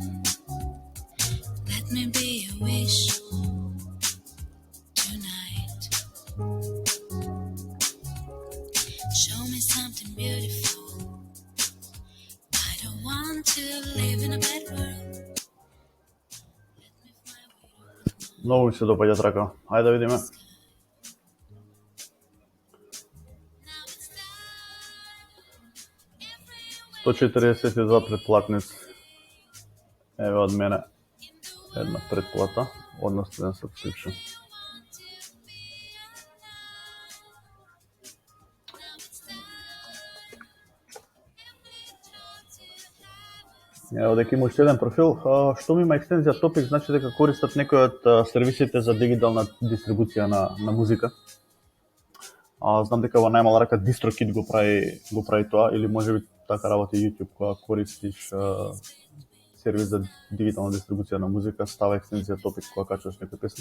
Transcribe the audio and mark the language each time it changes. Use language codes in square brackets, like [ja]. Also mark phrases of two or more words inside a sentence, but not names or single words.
[en] Let me be a wish tonight. Show me something beautiful. I don't want to live in a bad world. Let me fly away. [mk] Многу ми се допаѓа трака. Ајде да видиме. [en] Now it's time. Everywhere [mk] 142 претплатници. Еве од мене една претплата, односно еден subscription. [en] want to be alive. Now it's time. [mk] Ево дека има уште еден профил. Што има екстензија Topic, значи дека користат некои од сервисите за дигитална дистрибуција на музика. Знам дека во најмала рака DistroKid го прави тоа, или можеби така работи YouTube, кога користиш сервис за дигитална дистрибуција на музика, става екстензија Topic кога качуваш некои песни.